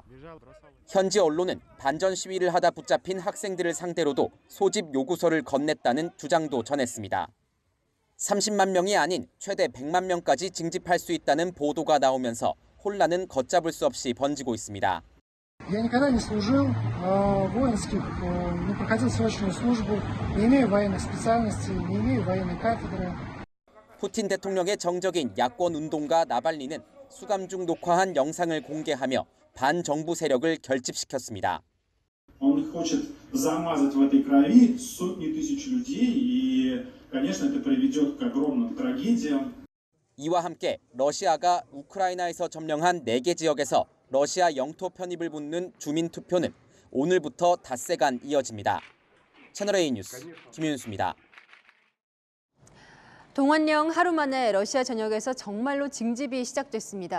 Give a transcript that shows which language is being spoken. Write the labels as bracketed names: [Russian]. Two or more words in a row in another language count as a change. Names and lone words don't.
[Korean] 현지 언론은 반전 시위를 하다 붙잡힌 학생들을 상대로도 소집 요구서를 건넸다는 주장도 전했습니다. 30만 명이 아닌 최대 100만 명까지 징집할 수 있다는 보도가 나오면서 혼란은 걷잡을 수 없이 번지고 있습니다. [Russian] Я никогда не служил воинских, не проходил срочную службу, не имею военных специальностей, не имею военной кафедры. [Korean] 푸틴 대통령의 정적인 야권 운동가 나발리는 수감 중 녹화한 영상을 공개하며 반정부 세력을 결집시켰습니다. [Russian] Он хочет замазать в этой крови сотни тысяч людей, и, конечно, это приведет к огромным трагедиям. [Korean] 이와 함께 러시아가 우크라이나에서 점령한 4개 지역에서 러시아 영토 편입을 묻는 주민 투표는 오늘부터 닷새간 이어집니다. 채널A 뉴스 김윤수입니다. 동원령 하루 만에 러시아 전역에서 정말로 징집이 시작됐습니다.